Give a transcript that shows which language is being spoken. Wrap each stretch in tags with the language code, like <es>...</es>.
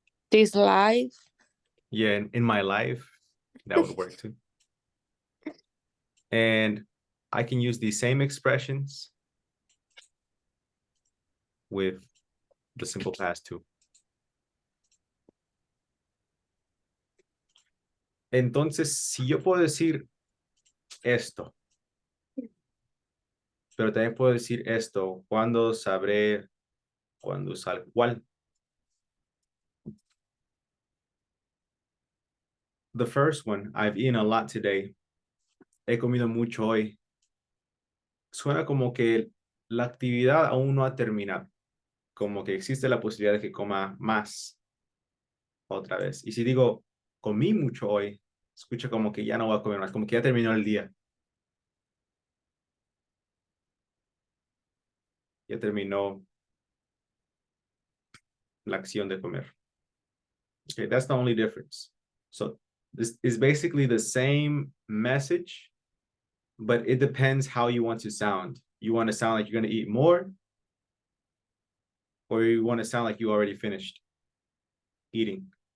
<en>This life. Yeah, in my life, that would work too. And I can use these same expressions with the simple past too.</en> <es>Entonces, si yo puedo decir esto, pero también puedo decir esto, ¿cuándo sabré cuándo usar cuál?</es> <en>The first one, I've eaten a lot today.</en> <es>He comido mucho hoy. Suena como que la actividad aún no ha terminado. Como que existe la posibilidad de que coma más otra vez. Y si digo, comí mucho hoy, escucha como que ya no voy a comer más, como que ya terminó el día. Ya terminó la acción de comer.</es> <en>Okay, that's the only difference. So this is basically the same message, but it depends how you want to sound. You want to sound like you're going to eat more, or you want to sound like you already finished eating.</en>